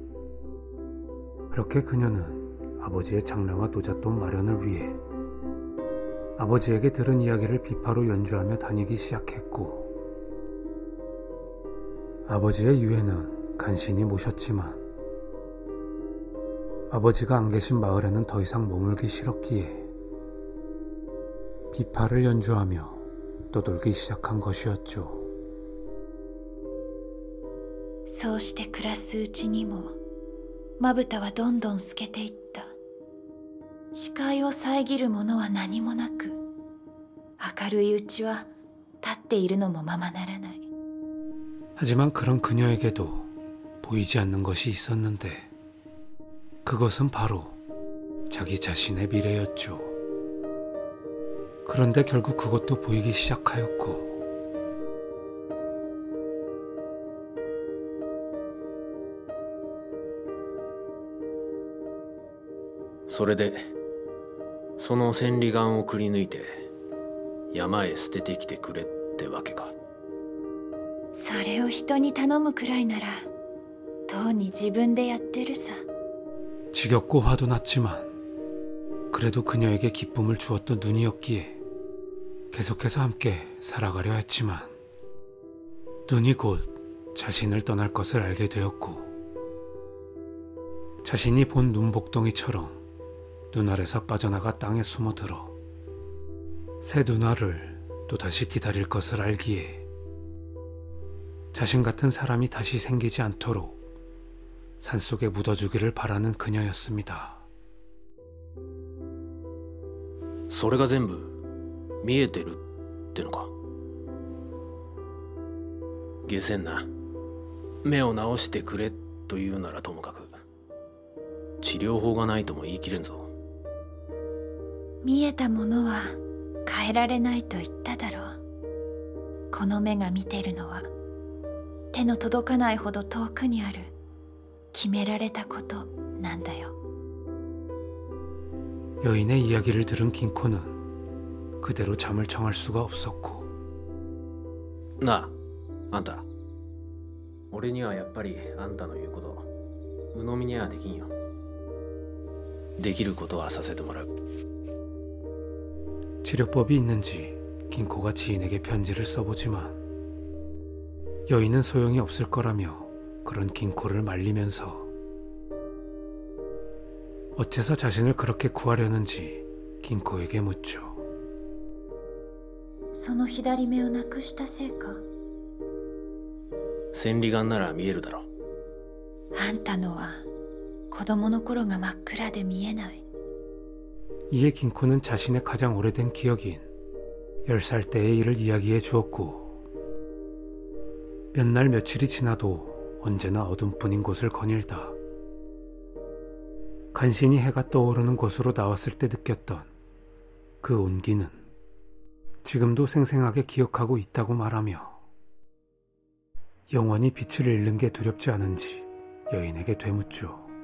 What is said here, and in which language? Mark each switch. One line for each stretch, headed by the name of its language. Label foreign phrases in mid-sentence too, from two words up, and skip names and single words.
Korean: 그렇게 그녀는 아버지의 장례와 노잣돈 마련을 위해 아버지에게 들은 이야기를 비파로 연주하며 다니기 시작했고 아버지의 유해는 간신히 모셨지만 아버지가 안 계신 마을에는 더 이상 머물기 싫었기에 비파를 연주하며 떠돌기 시작한 것이었죠.
Japanese: そうして暮らすうちにもまぶたはどんどん透けていった視界を遮るものは何もなく明るいうちは立っているのもままならない
Korean: 하지만 그런 그녀에게도 보이지 않는 것이 있었는데 그것은 바로 자기 자신의 미래였죠. 그런데 결국 그것도 보이기 시작하였고
Japanese: それでその千里眼をくり抜いて山へ捨ててきてくれってわけか。それを人に頼むくらいならとうに自分でやってるさ。
Korean: 지겹고 화도 났지만 그래도 그녀에게 기쁨을 주었던 눈이었기에 계속해서 함께 살아가려 했지만 눈이 곧 자신을 떠날 것을 알게 되었고 자신이 본 눈복덩이처럼 눈알에서 빠져나가 땅에 숨어들어 새 눈알을 또다시 기다릴 것을 알기에 자신 같은 사람이 다시 생기지 않도록 산속에 묻어주기를 바라는 그녀였습니다.
Japanese: それが全部見えてるってのか。下船な。目を治してくれというならともかく、治療法がないとも言い切れんぞ。見えたものは変えられないと言っただろう。この目が見てるのは手の届かないほど遠くにある決められたことなんだよ。
Korean: 여인의 이야기를 들은 긴코는 그대로 잠을 청할 수가 없었고
Japanese: なあ、あんた。俺にはやっぱりあんたの言うこと、鵜呑みにはできんよ。できることはさせてもらう。
Korean: 치료법이 있는지 긴코가 지인에게 편지를 써보지만 여인은 소용이 없을 거라며 그런 긴코를 말리면서 어째서 자신을 그렇게 구하려는지 긴코에게 묻죠.
Japanese: その左目をなくしたせいか。千里眼なら見えるだろ。あんたのは子供の頃が真っ暗で見えない。
Korean: 이에 긴코는 자신의 가장 오래된 기억인 10살 때의 일을 이야기해 주었고 몇 날 며칠이 지나도 언제나 어둠뿐인 곳을 거닐다 간신히 해가 떠오르는 곳으로 나왔을 때 느꼈던 그 온기는 지금도 생생하게 기억하고 있다고 말하며 영원히 빛을 잃는 게 두렵지 않은지 여인에게 되묻죠.